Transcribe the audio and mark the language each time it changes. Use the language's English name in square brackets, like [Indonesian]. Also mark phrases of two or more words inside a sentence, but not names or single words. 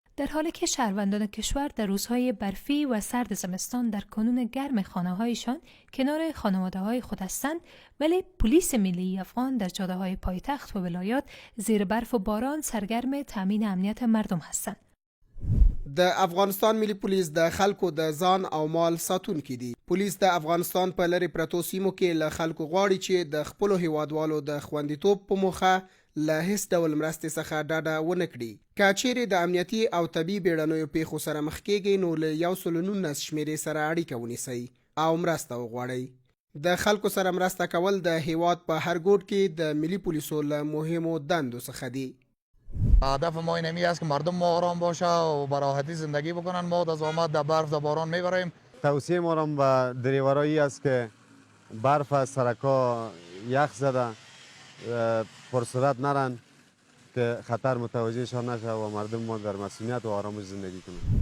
[Persian] حالی که شهروندان کشور در روزهای برفی و سرد زمستان در کانون گرم خانه‌هایشان کنار خانواده‌های خود هستند، ولی پلیس ملی افغان در جاده‌های پایتخت و ولایات زیر برف و باران سرگرم تامین امنیت مردم هستند. [Pashto] د افغانستان ملي پولیس د خلکو د ځان او مال ساتونکي دي. پولیس د افغانستان په لرې پرتو سیمو کې له خلکو غواړي چې د خپلو هیوادوالو د خوندیتوب په موخه له هیڅ ډول مرستې څخه ډاډه ونه کړي. که چیرې د امنیتي او طبي بیړنیو پیښو سره مخ کیږئ نو له 119 شمیرې سره اړیکه ونیسئ او مرسته وغواړئ. د خلکو سره مرسته کول د هیواد په هر ګوټ کې د ملي پولیسو له مهمو دندو څخه دي. [Persian] هدف ما اینمی است که مردم ما آرام باشه و به راحتی زندگی بکنن. ما از آمد در برف در باران میبریم. توصیه ما را به دریورایی است که برف از سرکا یخ زده پرسرعت نرن که خطر متوجهشان نشه و مردم ما در مسئولیت و آرامش زندگی کنند.